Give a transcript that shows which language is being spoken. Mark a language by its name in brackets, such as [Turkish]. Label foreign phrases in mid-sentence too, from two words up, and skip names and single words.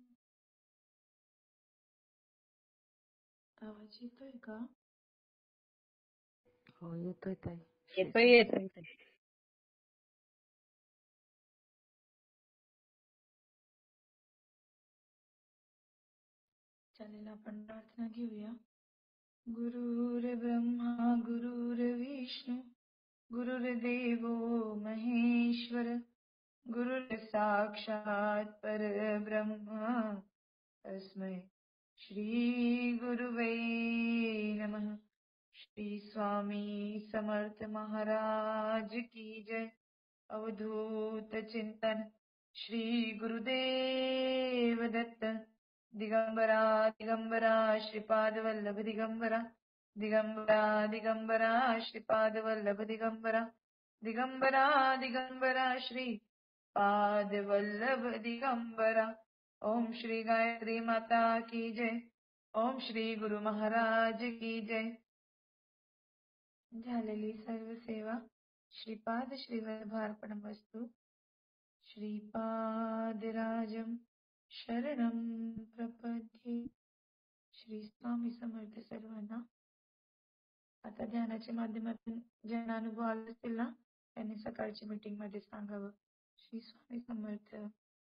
[Marathi] आवाज येतोय का? हो येतोय ताई. येतोय. चालेल, आपण प्रार्थना घेऊया. [Sanskrit] गुरुर्ब्रह्मा गुरुर्विष्णू गुरुर्देवो महेश्वर गुरुर्साक्षात् परब्रह्म तस्मै श्री गुरुवे नमः. [Hindi] श्री स्वामी समर्थ महाराज की जय. [Marathi] अवधूत चिंतन श्री गुरुदेव दत्त. दिगंबरा दिगंबरा श्रीपाद वल्लभ दिगंबरा दिगंबरा दिगंबरा श्रीपाद वल्लभ दिगंबरा दिगंबरा दिगंबरा श्री पाद वल्लभ दिगंबरा. [Hindi] ओम श्री गायत्री माता की जय. ओम श्री गुरु महाराज की जय. [Marathi] झालेली सर्व सेवा श्रीपाद श्रीवल्लभार्पणमस्तु. [Sanskrit] श्रीपादराजं शरणं प्रपद्ये. [Marathi] श्री स्वामी समर्थ सर्वांना. आता ध्यानाच्या माध्यमातून ज्यांना अनुभव आला असतील ना त्यांनी सकाळची मीटिंग मध्ये सांगावं. श्री स्वामी समर्थ.